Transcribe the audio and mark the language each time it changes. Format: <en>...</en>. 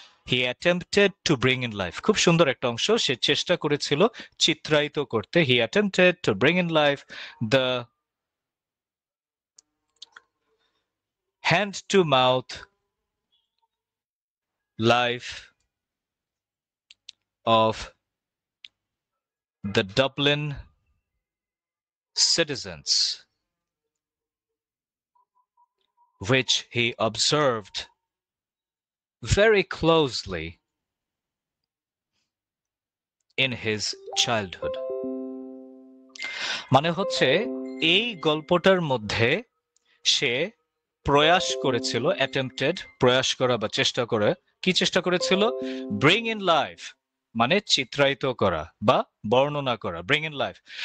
<en>He attempted to bring in life,</en> <bn>খুব সুন্দর একটা অংশ, সে চেষ্টা করেছিল চিত্রায়িত করতে।</bn> <en>He attempted to bring in life the hand to mouth life of the Dublin citizens, which he observed very closely in his childhood.</en> <bn>মানে হচ্ছে এই গল্পটার মধ্যে সে প্রয়াস করেছিল, অ্যাটেম্পটেড প্রয়াস করা বা চেষ্টা করে, কি চেষ্টা করেছিল?</bn> <en>bring in life</en> <bn>মানে চিত্রায়িত করা বা বর্ণনা করা,</bn> <en>Bring in life.</en>